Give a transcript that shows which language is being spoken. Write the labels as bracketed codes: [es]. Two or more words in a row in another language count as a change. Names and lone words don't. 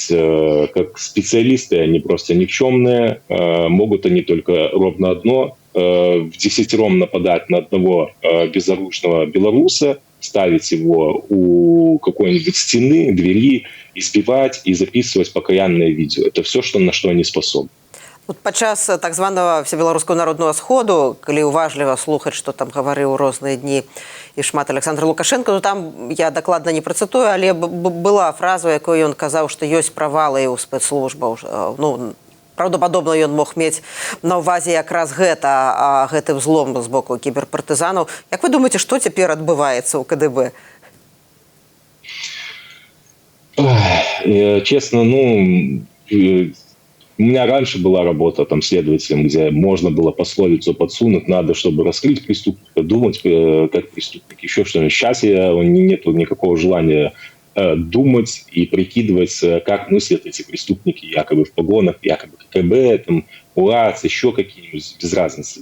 [ru] Как специалисты, они просто никчемные. Могут они только ровно одно. Вдесятером нападать на одного безоружного белоруса, ставить его у какой-нибудь стены, двери, избивать и записывать покаянное видео. Это все, на что они способны. [be] Падчас так званого Всебеларускага народного сходу, калі уважліва слухаць, што там гаварыў розныя дні і шмат Александр Лукашенко, там я дакладна не працытую, але была фраза, якой ён казаў, што ёсць правалы ў спецслужбаў. Праўдападобна ён мог мець на ўвазе якраз гэты взлом з боку кіберпартызанаў. Як вы думаеце, што цяпер адбываецца ў КДБ? [ru] Честно, у меня раньше была работа там следователем, где можно было пословицу подсунуть, надо, чтобы раскрыть преступника, думать как преступник, еще что-нибудь. Сейчас нет никакого желания думать и прикидывать, как мыслят эти преступники, якобы в погонах, якобы КГБ, там, УАЦ, еще какие-нибудь, без разницы.